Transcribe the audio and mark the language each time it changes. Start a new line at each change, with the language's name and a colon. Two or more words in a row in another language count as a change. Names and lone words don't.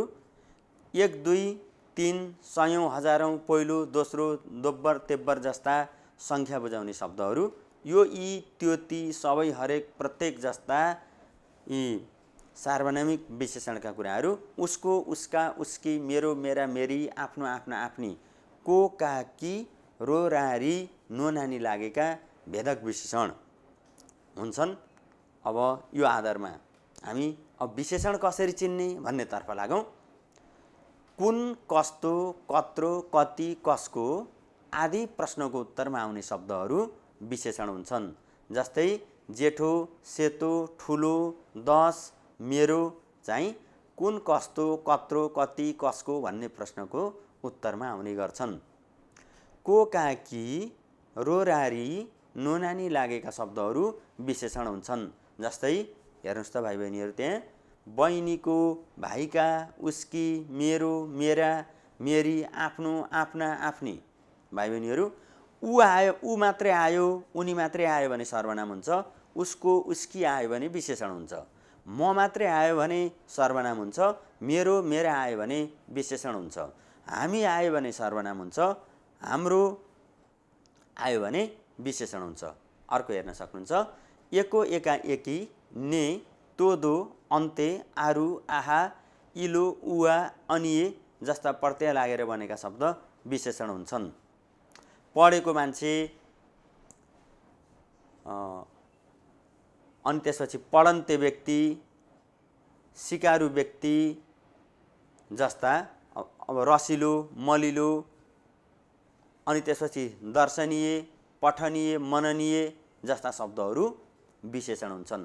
Nepali: 1, 2, 3, सयौँ, हजारौँ, पहिलो, दोस्रो, दोब्बर, तेब्बर जस्ता सङ्ख्या बुझाउने शब्दहरू। यो, यी, त्यो, ती, सबै, हरेक, प्रत्येक जस्ता यी सार्वनामिक विशेषणका कुराहरू। उसको, उसका, उसकी, मेरो, मेरा, मेरी, आफ्नो, आफ्ना, आफ्नी, को, का, की, रो, रारी, नो, नानी लागेका भेदक विशेषण हुन्छन्। अब यो आधारमा हामी अब विशेषण कसरी चिन्ने भन्नेतर्फ लागौँ। कुन, कस्तो, कत्रो, कति, कसको आदि प्रश्नको उत्तरमा आउने शब्दहरू विशेषण हुन्छन्। जस्तै जेठो, सेतो, ठुलो, 10, मेरो चाहिँ कुन, कस्तो, कत्रो, कति, कसको भन्ने प्रश्नको उत्तरमा आउने गर्छन्। को, का, की, रो, रारी, नो, नानी लागेका शब्दहरू विशेषण हुन्छन्। जस्तै हेर्नुहोस् त भाइ बहिनीहरू, त्यहाँ बहिनीको, भाइका, उसकी, मेरो, मेरा, मेरी, आफ्नो, आफ्ना, आफ्नी। भाइ बहिनीहरू, ऊ आयो, ऊ मात्रै आयो, उनी मात्रै आयो भने सर्वनाम हुन्छ। उसको, उसकी आयो भने विशेषण हुन्छ। म मात्रै आयो भने सर्वनाम हुन्छ। मेरो, मेरा आयो भने विशेषण हुन्छ। हामी आयो भने सर्वनाम हुन्छ। हाम्रो आयो भने विशेषण हुन्छ। अर्को हेर्न सक्नुहुन्छ, एको, एका, एकी, ने, तोदो, अन्ते, आरु, आहा, इलो, उवा, अनिए जस्ता प्रत्यय लागेर बनेका शब्द विशेषण हुन्छन्। पढेको मान्छे, अनि त्यसपछि पढन्ते व्यक्ति, सिकारु व्यक्ति जस्ता, अब रसिलो, मलिलो, अनि त्यसपछि दर्शनीय, पठनीय, मननीय जस्ता शब्दहरू विशेषण हुन्छन्।